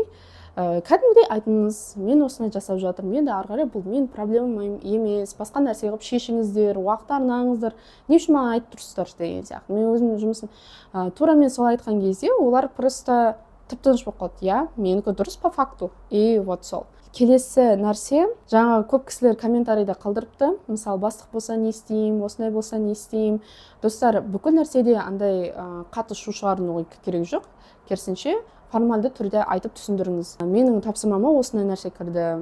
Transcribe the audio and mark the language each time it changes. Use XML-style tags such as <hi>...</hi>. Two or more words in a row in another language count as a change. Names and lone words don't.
<kk>Кәдімгідей айтыңыз, мен осыны жасап жатырмын, енді ары қарай бұл мен проблемам емес, басқа нәрсе қылып шешіңіздер, уақыт арнаңыздар, не үшін маған айтып тұрсыздар деген сияқты. Мен өзімнің жұмысын тура мен солай айтқан кезде, олар просто тып-тыныш болып қалды, менікі дұрыс</kk> <ru>по факту, и вот</ru> <kk>сол. Келесі нәрсе, жаңа көп кісілер комментарийда қалдырыпты. Мысалы, бастық болса не істеймін, осындай болса не істеймін. Достар, бүкіл нәрседе андай қатты шу шығарудың керек жоқ. Керісінше, формальды түрде айтып түсіндіріңіз. Менің тапсырмама осындай нәрсе кірді.</kk>